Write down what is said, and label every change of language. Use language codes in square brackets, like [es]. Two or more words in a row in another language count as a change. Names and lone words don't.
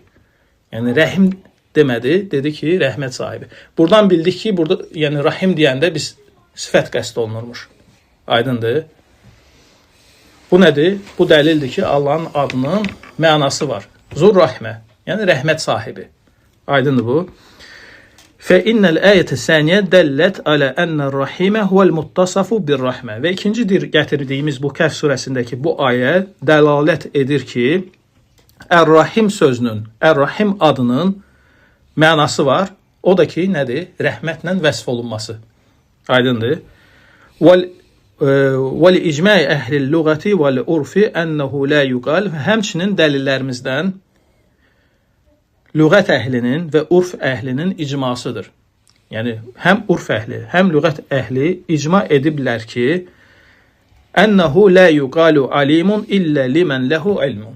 [az] Yəni rəhim demədi, dedi ki, rəhmət sahibi. Buradan bildik ki, burada yəni rahim deyəndə biz sifət qəsd olunurmuş. Aydındır? Bu nədir? Bu dəlildir ki, Allahın adının mənası var. Zul-Rahmə, yəni rəhmət sahibi. Aydındır bu? [ar] فَإِنَّ الْآيَةَ الثَّانِيَةَ دَلَّتْ عَلَى أَنَّ الرَّحِيمَ هُوَ الْمُتَّصَفُ بِالرَّحْمَةِ [az] Və ikincidir gətirdiyimiz bu Kəhf surəsindəki bu ayə dəlalət edir ki, Ər-Rahim sözünün, Ər-Rahim adının mənası var. O da ki, nədir? Rəhmətlə vəsf olunması. Aydındır? [ar] وَلِإِجْمَاءِ أَهْلِ اللُّغَةِ وَالْعُرْفِ أَنَّهُ لَا يُقَالِ [az] Həmçinin dəlillərimizdən lüğət əhlinin və urf əhlinin icmasıdır. Yəni, həm urf əhli, həm lüğət əhli icma ediblər ki, [ar] أنه لا يقال عالم إلا لمن له علم.